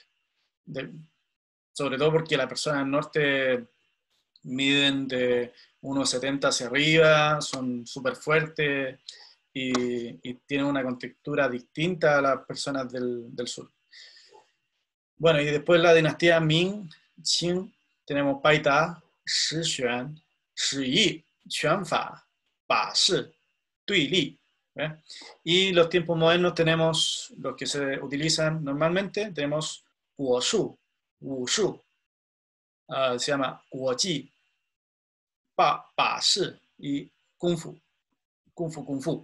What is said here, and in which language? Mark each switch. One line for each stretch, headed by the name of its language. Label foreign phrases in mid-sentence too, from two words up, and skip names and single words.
Spanish: De- Sobre todo porque las personas del norte miden de 1,70 hacia arriba, son súper fuertes y tienen una contextura distinta a las personas del sur. Bueno, y después la dinastía Ming, Qing, tenemos Paita, Shi Xuan, Shi Yi, Quan Fa, Ba Shi, Dui Li. ¿Eh? Y los tiempos modernos tenemos los que se utilizan normalmente, tenemos Guo Shu, Wu Shu, se llama Guo Ji, Ba Shi y Kung Fu, Kung Fu.